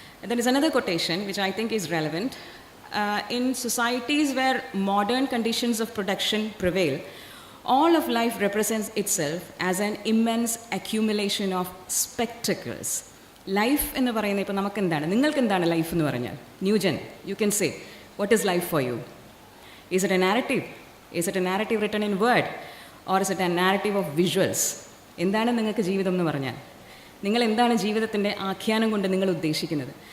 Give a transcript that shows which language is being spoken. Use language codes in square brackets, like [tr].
[en] There is another quotation which I think is relevant. In societies where modern conditions of production prevail, all of life represents itself as an immense accumulation of spectacles. [ml] Life എന്ന് പറയുന്നത് ഇപ്പോൾ നമുക്ക് എന്താണ്, നിങ്ങൾക്ക് എന്താണ് life എന്ന് പറഞ്ഞാൽ? [en] New gen, you can say what is life for you? Is it a narrative? Is it a narrative written in word or is it a narrative of visuals? [ml] എന്താണ് നിങ്ങൾക്ക് ജീവിതം എന്ന് പറഞ്ഞാൽ? നിങ്ങൾ എന്താണ് ജീവിതത്തിൻ്റെ ആഖ്യാനം കൊണ്ട് നിങ്ങൾ ഉദ്ദേശിക്കുന്നത്?